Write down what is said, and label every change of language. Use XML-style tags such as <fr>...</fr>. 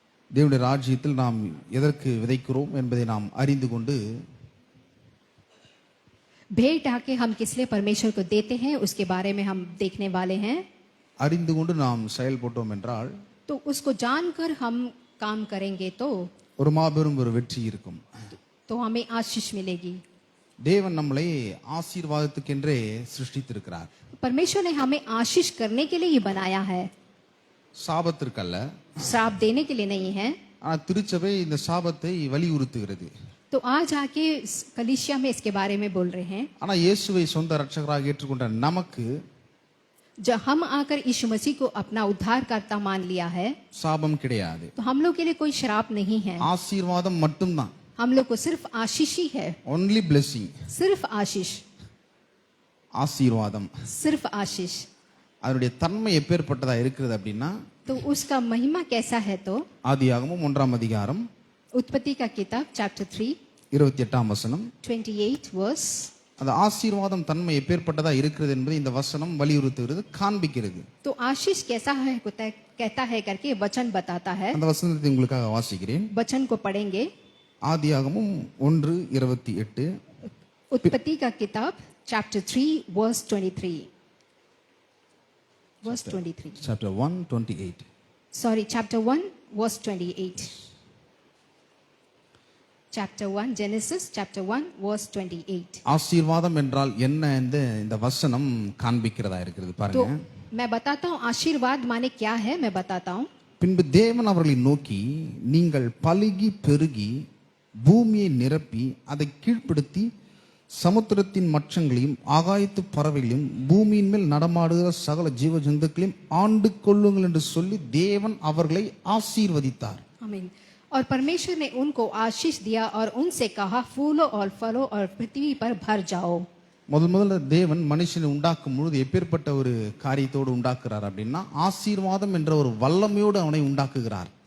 <ta>தேவனுடைய ராஜ்யத்தில் நாம் எதற்கு விதைக்கிறோம் என்பதை நாம் அறிந்து கொண்டு</ta> <hi>भेंट आके हम किस लिए परमेश्वर को देते हैं उसके बारे में हम देखने वाले हैं।</hi> <ta>அறிந்து கொண்டு நாம் செயல்பட்டோம் என்றால்</ta> <hi>तो उसको जानकर हम काम करेंगे</hi> <ta>ஒரு மாபெரும் ஒரு வெற்றி இருக்கும்.</ta> <hi>तो हमें आशीष मिलेगी।</hi> <ta>தேவன் நம்மளை ஆசீர்வாதத்துக்கென்றே சிருஷ்டித்திருக்கிறார்.</ta> <hi>परमेश्वर ने हमें आशीष करने के लिए ही बनाया है,</hi> <ta>சாபத்திற்கல்ல.</ta> <hi>श्राप देने के लिए नहीं है।</hi> <ta>ஆனால் திருச்சபை இந்த சாபத்தை வலியுறுத்துகிறது.</ta> <hi>तो आज आके कलीसिया में इसके बारे में बोल रहे हैं।</hi> <ta>ஆனால் இயேசுவை சொந்த இரட்சகராக ஏற்றுக்கொண்ட நமக்கு</ta> <hi>जब हम आकर यीशु मसीह को अपना उद्धारकर्ता मान लिया है</hi> <ta>சாபம் கிடையாது.</ta> <hi>तो हम लोग के लिए कोई श्राप नहीं है,</hi> <ta>ஆசீர்வாதம் மட்டும்தான்.</ta> <hi>हम लोग को सिर्फ आशीष ही है,</hi> <en>Only blessing.</en> <hi>सिर्फ आशीष,</hi> <ta>ஆசீர்வாதம்.</ta> <hi>सिर्फ आशीष।</hi> <ta>அதனுடைய தன்மை எப்பேற்பட்டதா இருக்கிறது அப்படின்னா</ta> <hi>तो उसका महिमा कैसा है? तो</hi> <ta>ஆதியாகமம் 1ஆம் அதிகாரம்</ta> <hi>उत्पत्ति का किताब चैप्टर 3</hi> <ta>28ஆம் வசனம்.</ta> <hi>28 वर्स।</hi> <ta>அந்த ஆசீர்வாதம் தன்மை எப்பேற்பட்டதா இருக்கிறது என்பதை இந்த வசனம் வலியுறுத்துகிறது, காண்பிக்கிறது.</ta> <hi>तो आशीष कैसा है कहता है करके वचन बताता है।</hi> <ta>அந்த வசனத்தை உங்களுக்காக வாசிக்கிறேன்.</ta> <hi>वचन को पढ़ेंगे।</hi> <ta>ஆதியாகமம் 1:28.</ta> <hi>उत्पत्ति का किताब chapter 3 verse 23। Verse 23,</hi> <en>Chapter 1:28.</en> <hi>Sorry chapter 1 verse 28। Chapter 1 genesis chapter 1 verse 28।</hi> <ta>ஆசீர்வாதம் என்றால் என்ன என்று இந்த வசனம் காண்பிக்கிறதா இருக்கிறது</ta> <hi>तो</hi> <ta>பாருங்க.</ta> <hi>मैं बताता हूँ आशीर्वाद माने क्या है, मैं बताता हूँ।</hi> <ta>பின்பு தேவன் அவர்களை நோக்கி, நீங்கள் பலுகி பெருகி பூமியை நிரப்பி அதை கீழ்ப்படுத்தி சமுத்திரத்தின் மச்சங்களையும் ஆகாயத்து பறவைகளையும் பூமியின் மேல் நடமாடுகிற சகல ஜீவ ஜந்துக்களையும் ஆண்டு கொள்ளுங்கள் என்று சொல்லி தேவன் அவர்களை ஆசீர்வதித்தார்.</ta> <hi>आमीन। और परमेश्वर ने उनको आशीष दिया और उनसे कहा, फूलो और फलो और पृथ्वी पर भर जाओ।</hi> <ta>முதல்ல தேவன் மனுஷனை உண்டாக்கும் பொழுது எப்பேற்பட்ட ஒரு காரியத்தோடு உண்டாக்குறார் அப்படின்னா ஆசீர்வாதம் என்ற ஒரு வல்லமையோடு அவனை உண்டாக்குகிறார்.</ta>